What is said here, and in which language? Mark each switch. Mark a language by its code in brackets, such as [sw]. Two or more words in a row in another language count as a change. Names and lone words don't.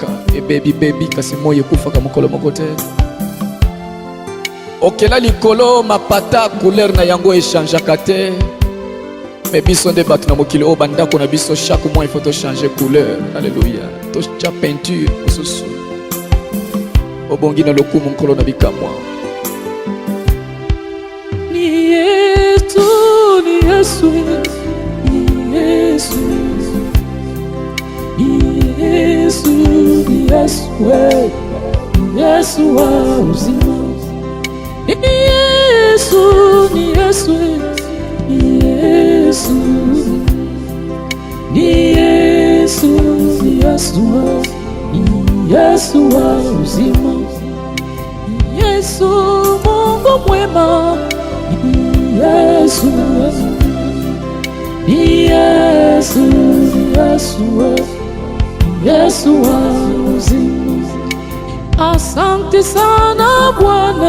[ln] Baby kasi moi ekufaka mokolo moko te. Okela likolo mapata couleur na yango echangeaka te. Mais biso nde batu na mokili o bandako na biso [fr] chaque mois il faut [ln] to changer couleur. Alléluia. To cha peinture osusu. Obongi na lokumu nkolo na bikamwa. [sw] Ni Yesu, ni Yesu, ni Yesu, ni Yesu, ni Yesu, ni Yesu wa uzima. Ni Yesu, ni Yesu, ni Yesu, ni Yesu, ni Yesu, ni Yesu wa uzima. Ni Yesu Mungu mwema. Ni Yesu, ni Yesu, ni Yesu, ni Yesu wa uzima. Asante sana Bwana.